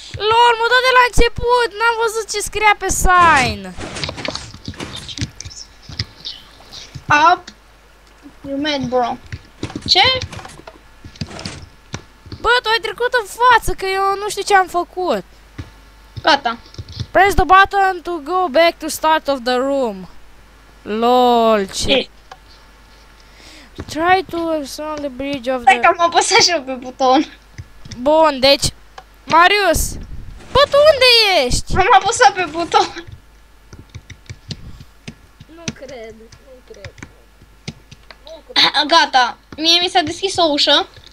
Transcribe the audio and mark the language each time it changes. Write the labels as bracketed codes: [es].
[ro] LOL, mă dă de la început, n-am văzut ce scria pe sign. [en] Up. You mad, bro. Ce? [ro] Bă, tu ai trecut în față, că eu nu știu ce am făcut. Gata. [en] Press the button to go back to start of the room. LOL, ce... Try to ascend the bridge of [ro] Stai [en] the... [ro] că am apăsat și eu pe buton. Bun, deci... Marius! Bă, tu unde ești? Am apăsat pe buton. Nu cred. Gata. Mie mi s-a deschis o ușă.